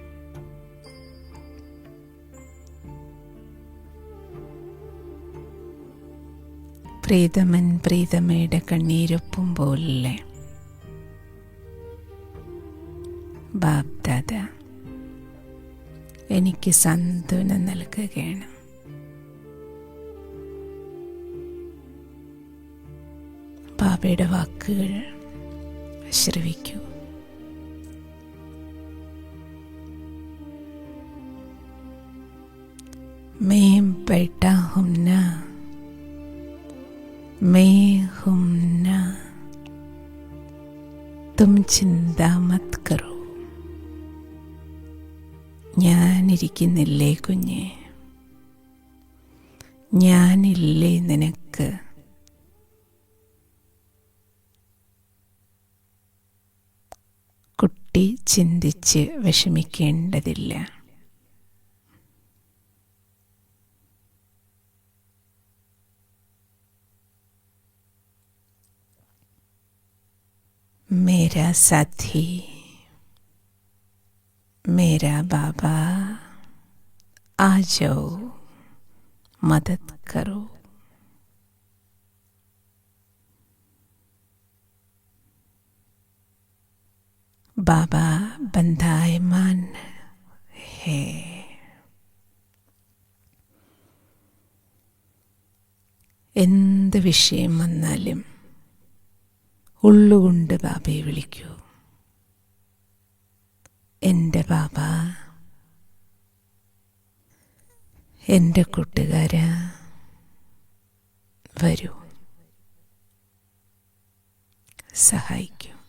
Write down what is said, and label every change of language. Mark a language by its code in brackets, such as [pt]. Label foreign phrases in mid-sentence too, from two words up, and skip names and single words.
[ml] പ്രീതമൻ പ്രീതമയുടെ കണ്ണീരൊപ്പുമ്പോലെ ബാബ് ദാദ എനിക്ക് സാന്ത്വനം നൽകുകയാണ്. ബാബയുടെ വാക്കുകൾ ശ്രവിക്കൂ. [hi] मैं बैठा हूं ना, मैं हूं ना, तुम चिंता मत करो. [ml] ഞാനിരിക്കുന്നില്ലേ കുഞ്ഞെ, ഞാനില്ലേ നിനക്ക്. കുട്ടി ചിന്തിച്ച് വിഷമിക്കേണ്ടതില്ല. [hi] मेरा साथी, मेरा बाबा, आ जाओ, मदद करो. बाबा बंधायमान है. [ml] എന്ത് വിഷയം വന്നാലും ഉള്ളുകൊണ്ട് ബാബയെ വിളിക്കൂ. എൻ്റെ ബാബ, എൻ്റെ കൂട്ടുകാരാ, വരൂ, സഹായിക്കൂ.